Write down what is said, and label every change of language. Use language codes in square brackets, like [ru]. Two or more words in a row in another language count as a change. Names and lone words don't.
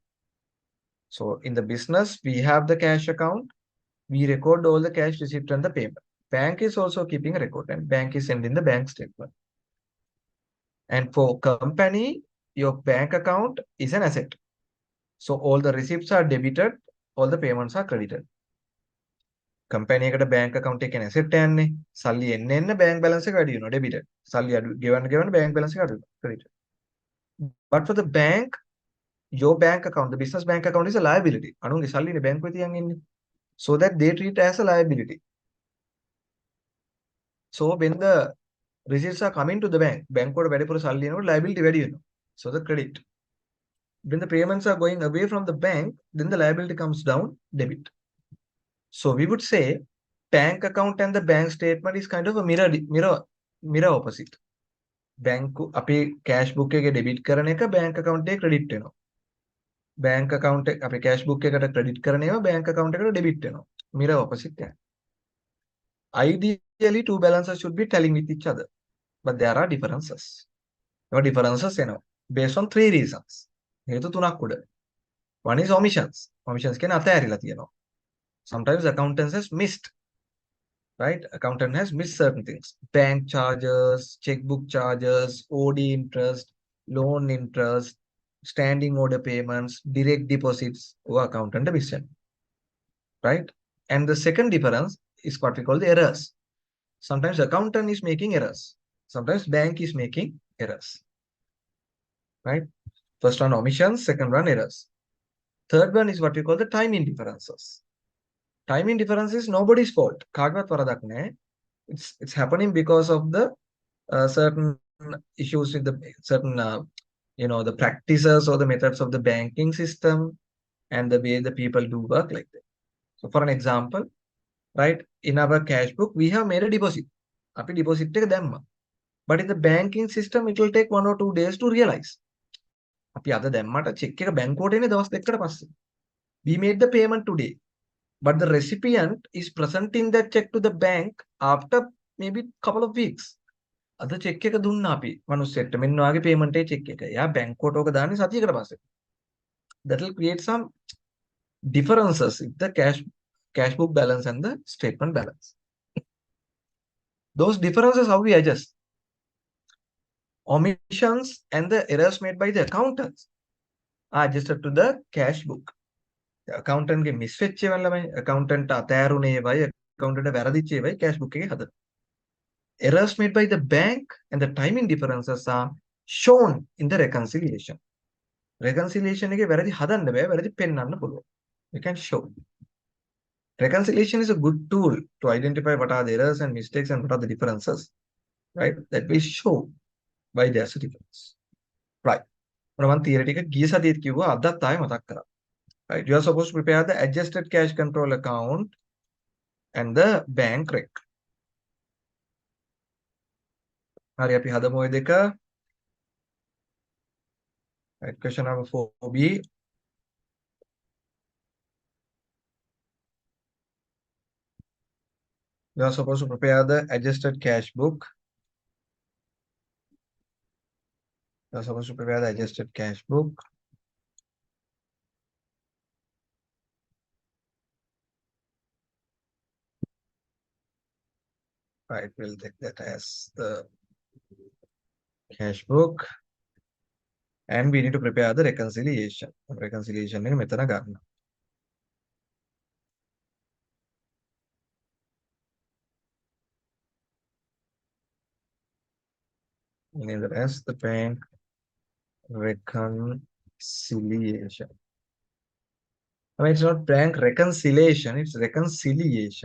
[en] So in the business we have the cash account, we record all the cash receipt and the payment. Bank is also keeping a record, and bank is sending the bank statement. And for company, your bank account is an asset. So all the receipts are debited, all the payments are credited. [si] Company එකට [en] bank account [si] එකේ asset යන්නේ. සල්ලි එන්න [en] bank balance [si] එක වැඩි වෙනවා, debited. සල්ලි අඩු ගෙවන්න [en] bank balance [si] එක අඩු වෙනවා, credited. [en] But for the bank, your bank account, the business bank account is a liability. [si] අනුන්ගේ සල්ලිනේ bank එකේ තියන් ඉන්නේ. [en] So that they treat as a liability. So when the receipts are coming to the bank, bank [si] වල වැඩිපුර සල්ලි එනකොට liability වැඩි වෙනවා. [en] So the credit. When the payments are going away from the bank, then the liability comes down, debit. So we would say bank account and the bank statement is kind of a mirror opposite. [si] Bank අපේ [en] cash book [si] එකේ debit කරන එක [en] bank account [si] එකේ credit වෙනවා. [en] Bank account [si] එක අපේ [en] cash book [si] එකට credit කරන ඒවා [en] bank account [si] එකට debit වෙනවා. [en] Mirror opposite එක. Ideally two balances should be telling with each other, but there are differences. There are differences based on 3 reasons. [si] හේතු තුනක් උඩ. [en] One is omissions. Omissions [si] කියන්නේ අතෑරිලා තියෙනවා. [en] Sometimes accountant has missed, right? Accountant has missed certain things. Bank charges, checkbook charges, OD interest, loan interest, standing order payments, direct deposits, or accountant miss, right? And the second difference is what we call the errors. Sometimes accountant is making errors. Sometimes bank is making errors, right? First one omissions, second one errors. Third one is what we call the timing differences. Timing difference is nobody's fault. [si] කාගවත් වරදක් නැහැ. [en] It's happening because of the certain issues with the certain the practices or the methods of the banking system and the way the people do work like that. So for an example, right, in our cash book we have made a deposit. [si] අපි deposit එක දැම්මා. [en] But in the banking system, it will take 1 or 2 days to realize. [si] අපි අද දැම්මට check එක බැංකුවට එන්නේ දවස් දෙකකට පස්සේ. [en] We made the payment today. But the recipient is presenting that check to the bank after maybe couple of weeks. [si] අද check එක දුන්නා අපි මනුස්සයෙක්ට මෙන්න වාගේ payment එකේ check එක. එයා බැංකුවට ඕක දාන්නේ සතියකට පස්සේ. [en] That will create some differences in the cash book balance and the statement balance. Those differences, how we adjust? Omissions and the errors made by the accountants are adjusted to the cash book. [si] accountant ගේ මිස් වෙච්ච ඒවා ළමයි accountant අතෑරුනේ ඒවයි accountant වැරදිච්ච ඒවයි [en] cash book [si] එකේ හදන. [en] Errors made by the bank and the timing differences are shown in the reconciliation. [si] Reconciliation එකේ වැරදි හදන්න බෑ, වැරදි පෙන්වන්න පුළුවන්. [en] You can show. Reconciliation is a good tool to identify what are the errors and mistakes and what are the differences, right? That we show by their difference. Right. [si] මම theory එක ගිය සතියේත් කිව්වා අදත් ආයෙ මතක් කරා. [en] Right. You are supposed to prepare the adjusted cash control account and the bank rec. [si] හරි අපි හදමු ඔය දෙක. [en] Right. Question number 4B. You are supposed to prepare the adjusted cash book. You are supposed to prepare the adjusted cash book. Right, we'll take that as the cash book. And we need to prepare the reconciliation. [si] Reconciliation එක මෙතන ගන්න. [en] We need the rest, the bank reconciliation. I mean, it's not bank reconciliation, it's reconciliation.